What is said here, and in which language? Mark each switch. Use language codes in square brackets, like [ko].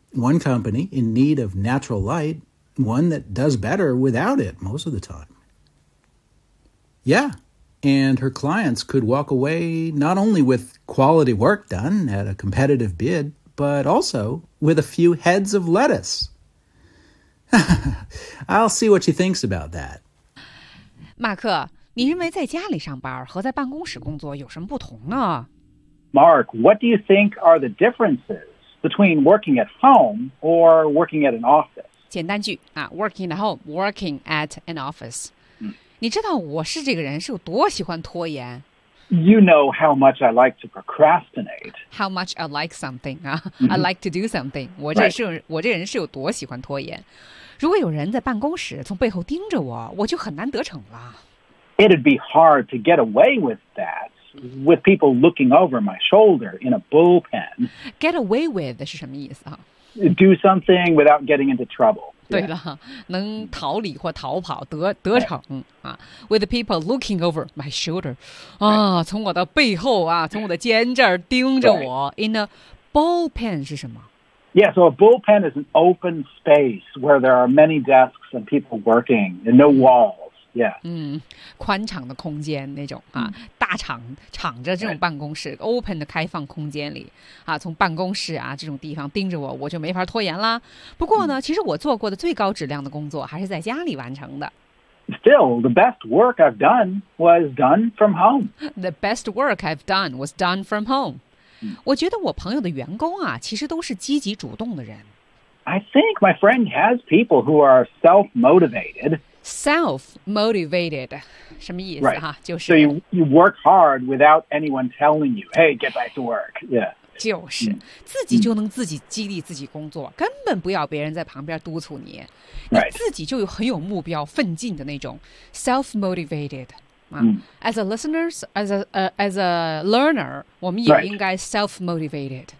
[en] One company in need of natural light, one that does better without it most of the time. Yeah, and her clients could walk away not only with quality work done at a competitive bid, but also with a few heads of lettuce. I'll see what she thinks about that. [zh] 马克，你认为在家里上班和在办公室工作有什么不同呢？ [en] Mark, what do you think are the differences between working at home or working at an office? [zh] 简单句啊 , [en] working at home, working at an office.、 [zh] 嗯、你知道我是这个人是有多喜欢拖延？ [en] You know how much I like to procrastinate. How much I like something.、Mm-hmm. I like to do something. [zh] 我这是、 [en] right. [zh] 我这人是有多喜欢拖延。如果有人在办公室从背后盯着我，我就很难得逞了。 [en] It'd be hard to get away with that, with people looking over my shoulder in a bullpen. Get away with [zh] 是什么意思啊？ [en] Do something without getting into trouble. [zh] 对了、 [en] yeah. [zh] 能逃离或逃跑 得逞、right. 啊、 [en] with people looking over my shoulder. 啊、 right. [zh] 从我的背后啊，从我的肩这儿盯着我、 [en] right. in a bullpen [zh] 是什么？ [en] Yeah, so a bullpen is an open space where there are many desks and people working and no walls. Yeah. [zh] 嗯，宽敞的空间那种啊，大敞敞着这种办公室 ，open 的开放空间里啊，从办公室啊这种地方盯着我，我就没法拖延啦。不过呢，其实我做过的最高质量的工作还是在家里完成的。 [en] Still, the best work I've done was done from home. The best work I've done was done from home. [zh] 我觉得我朋友的员工啊，其实都是积极主动的人。 [en] I think my friend has people who are self-motivated. [zh] Self-motivated, 什么意思、 [en] right. [zh] 啊、就是 [en] So you work hard without anyone telling you, hey, get back to work. Yeah. [zh] 就是、mm. 自己就能自己激励自己工作、mm. 根本不要别人在旁边督促你。 [en] Right. [zh] 你自己就很有目标奋进的那种 self-motivated. [en] As a listener, as a learner, [zh] 我们也应该 [en] self-motivated.